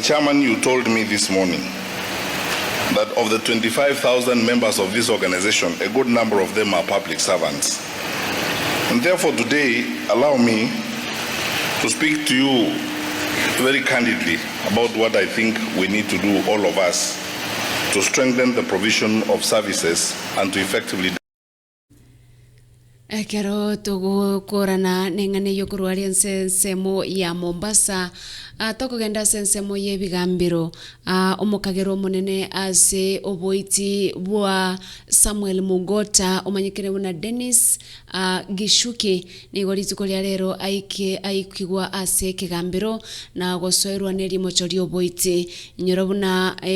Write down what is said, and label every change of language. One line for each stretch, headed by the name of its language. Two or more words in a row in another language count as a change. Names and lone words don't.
English: Chairman, you told me this morning that of the 25,000 members of this organization, a good number of them are public servants. And therefore today, allow me to speak to you very candidly about what I think we need to do, all of us, to strengthen the provision of services and to effectively
Gusii: Kero togo korana nengane yokurwari nsemo ya Mombasa tokogenda sensemo ye bigambiro omukagero munene ase oboiti bwa Samuel Mugota omanyikire buna Dennis Gishuki nigorituko lya rero aikigwa ase kigambiro na gosoerwa neri mochori oboiti nyorobuna